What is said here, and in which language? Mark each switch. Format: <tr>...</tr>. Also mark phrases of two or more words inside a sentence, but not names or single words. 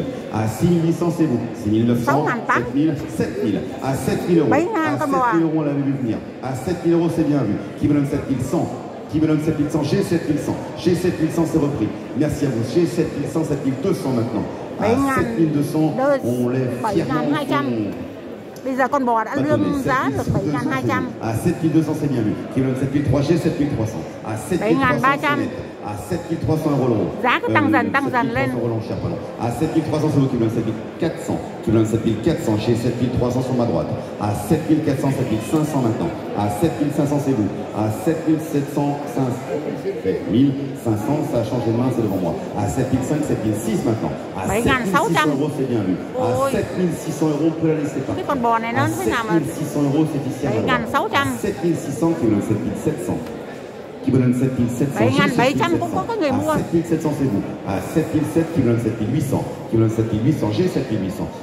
<fr>À 6800 c'est vous. 6900, 7000, 7000. À 7000 €. À 7000 € on l'avait vu venir. À 7000 € c'est bien vu. Qui me donne 7100. Qui me donne 7100. J'ai 7100. J'ai 7100 c'est repris. Merci à vous. J'ai 7100, 7200 maintenant. À 7200 on lève fièrement.</fr> <vi>Bây giờ con bò đã lương giá được 7.200.</vi> <fr>À 7200 c'est bien vu. Qui me donne 7300, j'ai 7300. À 7300 à 7300 € l'euro.</fr> <vi>Giá cứ tăng dần lên.</vi> <fr>À 7300 c'est vous qui me donne 7400. Qui me donne 7400, j'ai 7300 sur ma droite. À 7400, 7500 maintenant. À 7500 c'est vous. À 7700, 7500, ça a changé de main, c'est devant moi. À 7500, 7006 maintenant. À 7600 € c'est bien vu. À 7600 €, on peut la laisser partir. À 7600 € c'est ici à ma droite. À 7600 qui me donne 7700. Qui me donne 7700.</fr> <vi>7.700 cũng có người mua.</vi> <fr>À 7700 c'est vous. À 7700 qui me donne 7800. Qui me donne 7800, j'ai 7800.</fr>